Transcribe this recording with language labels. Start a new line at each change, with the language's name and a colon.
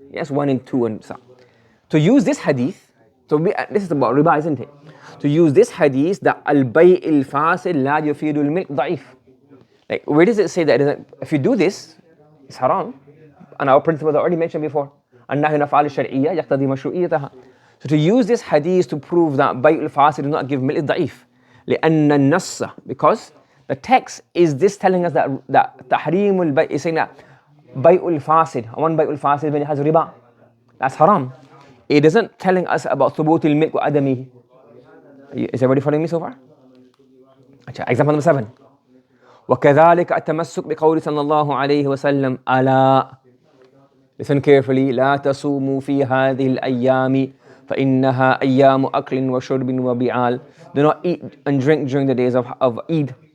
English: Yes, 1 and 2 and sa'. To use this hadith, this is about riba, isn't it? To use this hadith that
Arabic: al-bay' al-fasid la yufidu al-milk da'if.
English: Like, where does it say that if you do this, it's haram? And our principles are already mentioned before.
Arabic: النهي نفعل الشرعية يقتضي مشروعيتها.
English: So to use this hadith to prove that bay' al-fasid does not give milk da'if.
Arabic: لأن النص,
English: because the text is this telling us that tahrim al-bay' is saying that bay' al-fasid, one bay' al-fasid when it has riba, that's haram. It isn't telling us about thubut al-milk wa adamihi. Is everybody following me so far? Example number 7.
Arabic: وكذلك التمسك بقول صلى الله عليه وسلم ألا.
English: Listen carefully.
Arabic: لا تصوموا في هذه الأيام فإنها أيام أكل وشرب وبعال.
English: Do not eat and drink during the days of Eid.